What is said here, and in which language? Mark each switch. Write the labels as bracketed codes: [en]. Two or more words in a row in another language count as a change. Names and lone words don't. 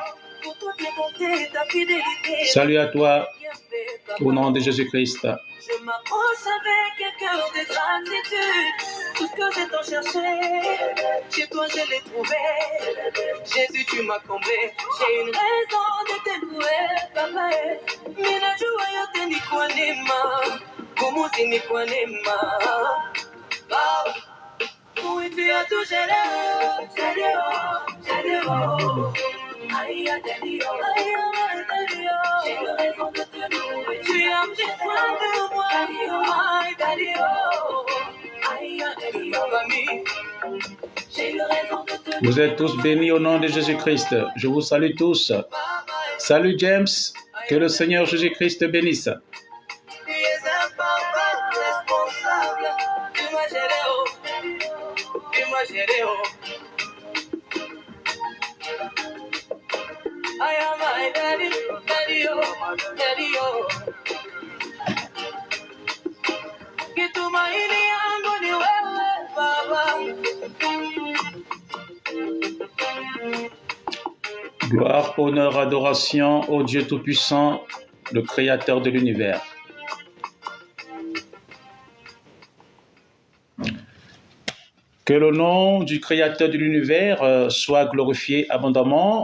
[fr] Salut à toi au nom de Jésus-Christ. Je m'approche avec un cœur de gratitude. Tout ce que j'ai tant cherché, chez toi je l'ai trouvé. Jésus, tu m'as comblé. J'ai une raison de te louer, papa. [sw] Mina jua yote ni kwa neema, kumuzi ni kwa neema. Baba, [fr] oui tu as tout géré, j'ai aïe, daddy, oh. J'ai eu raison de te louer. Tu as pris soin de moi. Aïe, daddy, oh. Aïe, daddy, oh. Famille. J'ai eu raison de te louer. Vous êtes tous bénis au nom de Jésus-Christ. Je vous salue tous. Salut James. Que le Seigneur Jésus-Christ te bénisse. Tu es un papa responsable. Tu m'as géré, oh. Tu m'as géré, oh. [en] I am my daddy, daddy, oh, daddy, oh. [sw] Kitumaini yangu ni wewe, baba. [fr] Gloire, honneur, adoration au Dieu Tout-Puissant, le Créateur de l'univers. Que le nom du Créateur de l'univers soit glorifié abondamment.